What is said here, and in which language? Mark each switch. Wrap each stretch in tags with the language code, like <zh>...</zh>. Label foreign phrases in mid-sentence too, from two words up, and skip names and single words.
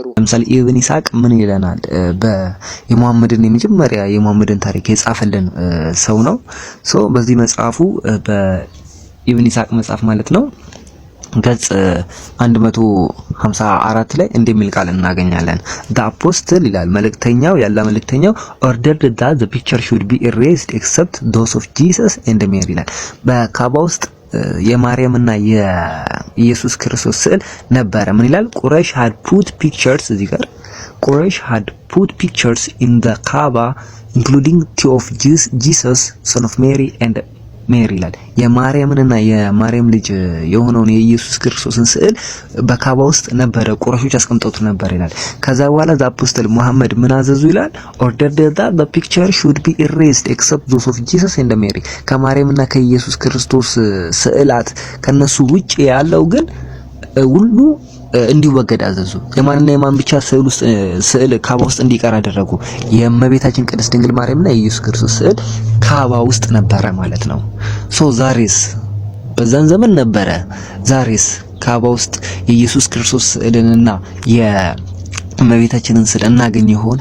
<am>ለምሳሌ ኢብን ኢስሐቅ ምን ይለናል? የመጀመሪያ የሙሐመድን ታሪክ የጻፈልን ሰው ነው። በዚህ መጽሐፉ በኢብን ኢስሐቅ መጽሐፍ ማለት ነው ገጽ 154 ላይ እንደሚል ቃል እናገኛለን። the apostle ይላል መልእክተኛው ያለ መልእክተኛው</am> <en>ordered that the picture should be erased except those of Jesus and Mary</en> <am>ይላል። በካባ ውስጥ የማርያምና የኢየሱስ ክርስቶስ ስዕል ነበረ። ምን ይላል? ቁረይሽ</am> <en>had put pictures</en> <am>እዚህ ጋር ቁረይሽ</am> <en>had put pictures in the Kaaba including two of Jesus son of Mary and</en> <am>ሜሪ ይላል። የማርያምንና የማርያም ልጅ የሆነውን የኢየሱስ ክርስቶስን ስዕል በካባ ውስጥ ነበረ፣ ቁረሾች አስቀምጠውት ነበር ይላል። ከዛ በኋላ አፖስትል ሙሐመድ ምን አዘዙ ይላል?</am> <en>ordered that the picture should be erased except those of Jesus and Mary</en> <am>ከማርያምና ከኢየሱስ ክርስቶስ ስዕላት ከነሱ ውጪ ያለው ግን ሁሉ እንዲወገድ አዘዙ። የማንና የማን ብቻ ስዕል ካባ ውስጥ እንዲቀር አደረጉ? የእመቤታችን ቅድስት ድንግል ማርያምና የኢየሱስ ክርስቶስ ስዕል ካባ ውስጥ ነበረ ማለት ነው። ዛሬስ በዛን ዘመን ነበረ። ዛሬስ ካባ ውስጥ የኢየሱስ ክርስቶስ ስዕልንና የእመቤታችንን ስዕል እናገኝ ይሆን?</am>